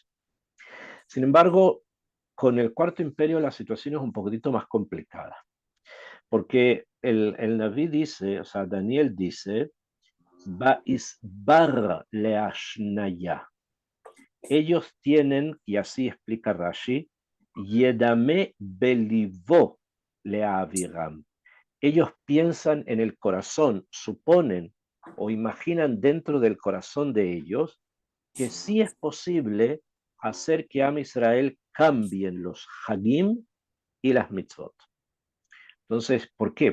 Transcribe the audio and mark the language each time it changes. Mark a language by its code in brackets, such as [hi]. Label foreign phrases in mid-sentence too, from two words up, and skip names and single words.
[es] Sin embargo, con el Cuarto Imperio la situación es un poquitito más complicada, porque el Naví dice, o sea, Daniel dice, [arc] ויסבר להשניה. [es] Ellos tienen, y así explica Rashi, [he] ידמה בלבו להעבירם. [es] Ellos piensan en el corazón, suponen o imaginan dentro del corazón de ellos que sí es posible hacer que Am Israel cambien los Hagim y las mitzvot. Entonces, ¿por qué?